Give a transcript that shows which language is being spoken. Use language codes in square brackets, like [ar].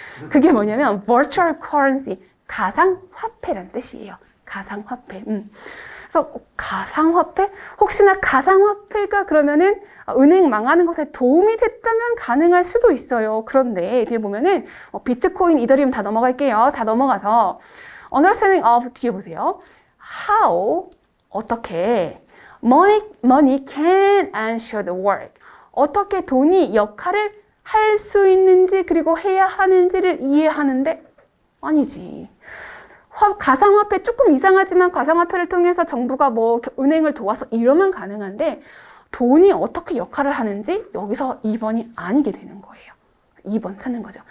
[ko] 그게 뭐냐면 virtual currency, 가상화폐라는 뜻이에요. 가상화폐. 그래서 가상화폐? 혹시나 가상화폐가 그러면은 은행 망하는 것에 도움이 됐다면 가능할 수도 있어요. 그런데 뒤에 보면은 비트코인, 이더리움 다 넘어갈게요. 다 넘어가서 [en] understanding of [ko] 뒤에 보세요. [en] how, [ko] 어떻게 [en] money can and should work. [ko] 어떻게 돈이 역할을 할 수 있는지 그리고 해야 하는지를 이해하는데 아니지. 가상화폐 조금 이상하지만 가상화폐를 통해서 정부가 뭐 은행을 도와서 이러면 가능한데 돈이 어떻게 역할을 하는지 여기서 2번이 아니게 되는 거예요. 2번 찾는 거죠.